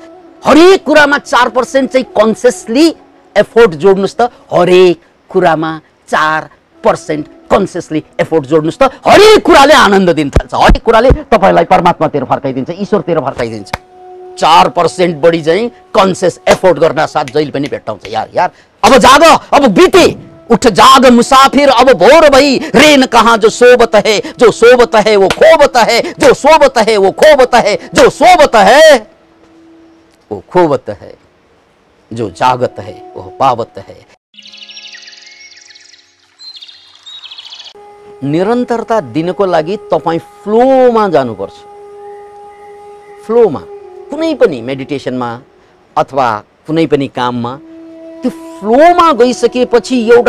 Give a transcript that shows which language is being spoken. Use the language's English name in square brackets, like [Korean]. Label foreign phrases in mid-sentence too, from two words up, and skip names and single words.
[Nepali] हरेक कुरामा 4% चाहिँ [English] consciously effort [Nepali] जोड्नुस् त, हरेक कुरामा 4% [English] consciously effort [Nepali] जोड्नुस् त, हरेक कुराले आनन्द दिन थाल्छ, हरेक कुराले तपाईलाई परमात्मातिर फर्काइदिन्छ, ईश्वरतिर फर्काइदिन्छ। 4% बढी चाहिँ [English] conscious effort [Nepali] गर्न साथ जहिले पनि भेट्टाउँछ। [Hindi] यार अब जाग, अब बिते, उठ जाग मुसाफिर, अब भोर भई रेन कहाँ जो सोबत है, जो सोबत है वो खोबत है, जो सोबत है वो खोबत है, जो सोबत है वो खोबत है, जो जागत है वो पावत है। [Nepali] निरन्तरता दिनको लागि तपाई फ्लोमा जानुपर्छ। फ्लोमा, कुनै पनि मेडिटेसनमा अथवा कुनै पनि काममा त्यो फ्लोमा गइसकेपछि एउटा